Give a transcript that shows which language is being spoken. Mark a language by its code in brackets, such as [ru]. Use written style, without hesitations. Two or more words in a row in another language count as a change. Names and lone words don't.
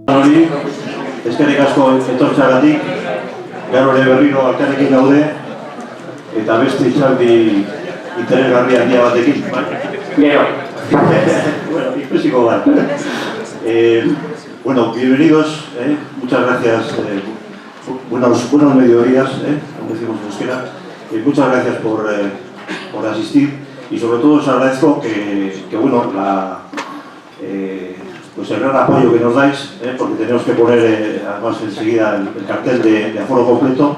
[eu] guztioi, eskerrik asko etortzeagatik, gaur ere berriro elkarrekin gaude, eta beste hitzaldi interesgarri handia batekin. Gero. Bueno, ikusiko bat. Bueno, [es] bienvenidos, muchas gracias, buenos mediodías, como decimos en euskera, muchas gracias por asistir y sobre todo os agradezco que bueno, pues el gran apoyo que nos dais, porque tenemos que poner además enseguida el cartel de aforo completo.